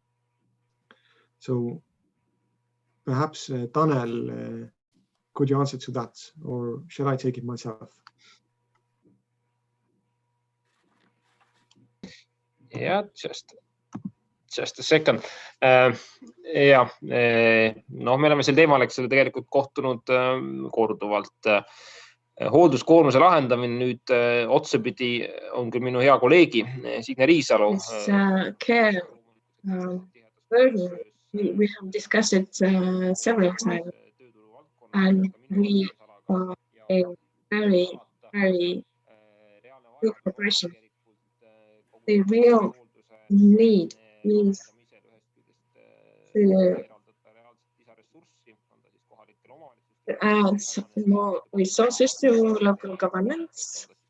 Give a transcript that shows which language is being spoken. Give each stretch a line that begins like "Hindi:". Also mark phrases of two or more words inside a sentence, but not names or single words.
English: So perhaps Tanel, could you answer to that, or shall I take it myself? Yeah, just a second.
Estonian: Ja, noh, me oleme sel teemal, eks ole, tegelikult kohtunud korduvalt. Hoolduskoormuse lahendamine nüüd otsapidi on küll minu hea kolleegi Signe Riisalo.
English: Care burden, we have discussed it several times, and we are in very good cooperation. The real need is to add more resources to local governments.